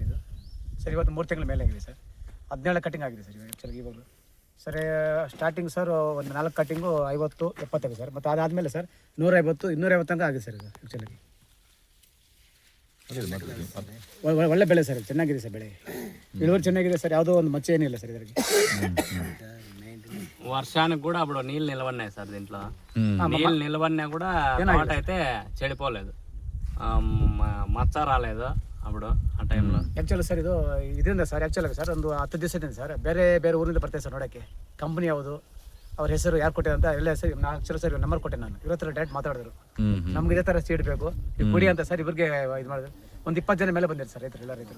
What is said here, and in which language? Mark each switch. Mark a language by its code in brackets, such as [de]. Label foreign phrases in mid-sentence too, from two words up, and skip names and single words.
[kn] ಇದು ಸರ್ ಇವತ್ತು 3 ತಿಂಗಳ ಮೇಲೆ ಆಗಿದೆ ಸರ್. 17 ಕಟಿಂಗ್ ಆಗಿದೆ ಸರ್ ಆ್ಯಕ್ಚುಲಿ ಇವಾಗಲೂ ಸರ್. ಸ್ಟಾರ್ಟಿಂಗ್ ಸರ್ ಒಂದು 4 ಕಟ್ಟಿಂಗು 50-70 ಸರ್. ಮತ್ತು ಅದಾದಮೇಲೆ ಸರ್ 150-250 ತನಕ ಆಗಿದೆ ಸರ್. ಇದು ಆ್ಯಕ್ಚುಲಿ ಒಳ್ಳೆ ಬೆಳೆ ಸರ್, ಚೆನ್ನಾಗಿದೆ ಸರ್. ಬೆಳೆ ಇಳುವರಿ ಚೆನ್ನಾಗಿದೆ ಸರ್. ಯಾವುದೋ ಒಂದು మచ్చ ಏನಿಲ್ಲ సార్ ಇದరికి. [te] వర్షానికి కూడా అప్పుడు నీళ్ళు నిలవన్నాయి సార్. దీంట్లో నీళ్ళు నిలవన్నా కూడా తోట అయితే చెడిపోలేదు, మచ్చ రాలేదు అప్పుడు ఆ టైంలో. [kn] ಆ್ಯಕ್ಚುಲಿ ಸರ್ ಇದು ಇದರಿಂದ ಸರ್ ಆ್ಯಕ್ಚುಲಾಗಿ ಸರ್ ಒಂದು 10 ದಿವಸದಿಂದ ಸರ್ ಬೇರೆ ಬೇರೆ ಊರಿಂದ ಬರ್ತಾರೆ ಸರ್ ನೋಡೋಕ್ಕೆ. ಕಂಪ್ನಿ ಯಾವುದು, ಅವ್ರ ಹೆಸರು ಯಾರು ಕೊಟ್ಟೆ ಅಂತ ಎಲ್ಲ ಸರ್. ಆ್ಯಕ್ಚುಲಿ ಸರ್ ನಂಬರ್ ಕೊಟ್ಟೆ ನಾನು. ಇವ್ರ ಹತ್ರ ಡೈರೆಕ್ಟ್ ಮಾತಾಡಿದ್ರು, ನಮ್ಗೆ ಇದೇ ಥರ ಸೀಡ್ ಬೇಕು ಕೊಡಿ ಅಂತ ಸರ್. ಇವ್ರಿಗೆ ಇದು ಮಾಡಿದ್ರು. ಒಂದು 20 ಜನ ಮೇಲೆ ಬಂದಿರು ಸರ್ ರೈತರು, ಎಲ್ಲ ರೈತರು.